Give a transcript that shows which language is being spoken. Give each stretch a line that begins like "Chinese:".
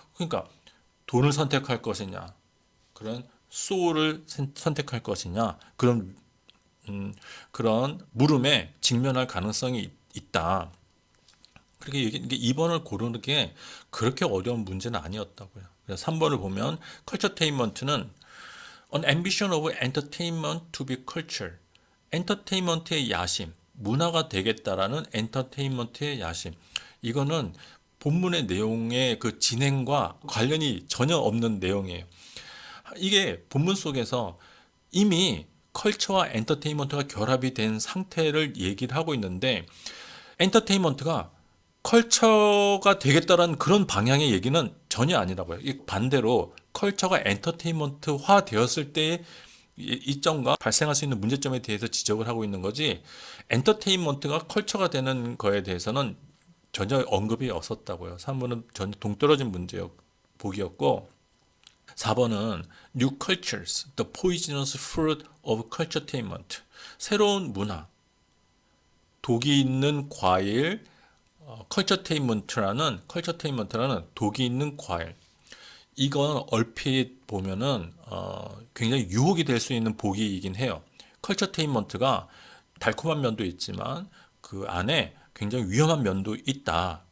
Korean: 그러니까 돈을 선택할 것이냐, 그런 소울을 선택할 것이냐, 그런 물음에 직면할 가능성이 있다. 그렇게 이게 2번을 고르는 게 그렇게 어려운 문제는 아니었다고요. 그래서 3번을 보면 컬처테인먼트는
English: An ambition of entertainment to be culture.
Korean: 엔터테인먼트의 야심, 문화가 되겠다라는 엔터테인먼트의 야심. 이거는 본문의 내용의 그 진행과 관련이 전혀 없는 내용이에요. 이게 본문 속에서 이미 컬처와 엔터테인먼트가 결합이 된 상태를 얘기를 하고 있는데 엔터테인먼트가 컬처가 되겠다라는 그런 방향의 얘기는 전혀 아니라고요. 반대로 컬처가 엔터테인먼트화 되었을 때의 이점과 발생할 수 있는 문제점에 대해서 지적을 하고 있는 거지 엔터테인먼트가 컬처가 되는 거에 대해서는 전혀 언급이 없었다고요. 3번은 전혀 동떨어진 보기였고 4번은
English: New Cultures, the poisonous fruit of culturetainment.
Korean: 새로운 문화, 독이 있는 과일, 컬처테인먼트라는 독이 있는 과일. 이건 얼핏 보면은 굉장히 유혹이 될 수 있는 보기이긴 해요. 컬처테인먼트가 달콤한 면도 있지만 그 안에 굉장히 위험한 면도 있다.